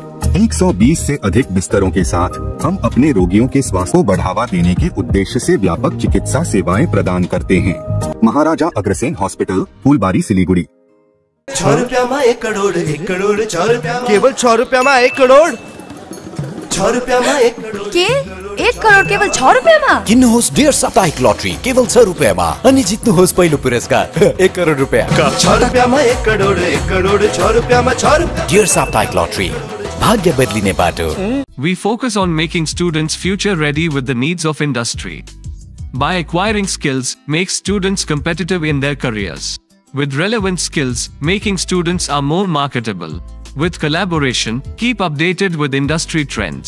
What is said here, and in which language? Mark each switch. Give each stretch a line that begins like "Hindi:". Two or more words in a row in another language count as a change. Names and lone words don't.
Hindi: 120 से अधिक बिस्तरों के साथ हम अपने रोगियों के स्वास्थ्य को बढ़ावा देने के उद्देश्य से व्यापक चिकित्सा सेवाएं प्रदान करते हैं। महाराजा अग्रसेन हॉस्पिटल, फूलबाड़ी, सिलीगुड़ी। 6 रुपया में 1 करोड़, 1 करोड़ 6 रुपया, केवल 6 रुपया में 1 करोड़, 6 रुपया में 1 करोड़ के 1 करोड़ केवल 6 रुपया में।
Nepali: किन्नुहोस् डेढ साप्ताहिक लटरी
Hindi: केवल 6 रुपया में
Nepali: अनि जित्नुहोस् पहिलो पुरस्कार 1 करोड़ रुपया।
Hindi: 6 रुपया में 1 करोड़, 1 करोड़ 6 रुपया में 6 रुपया।
Nepali: डेढ साप्ताहिक लटरी, भाग्य बदलिने बाटो।
English: We focus on making students future ready with the needs of industry. By acquiring skills, make students competitive in their careers. With relevant skills, making students are more marketable. With collaboration, keep updated with industry trends.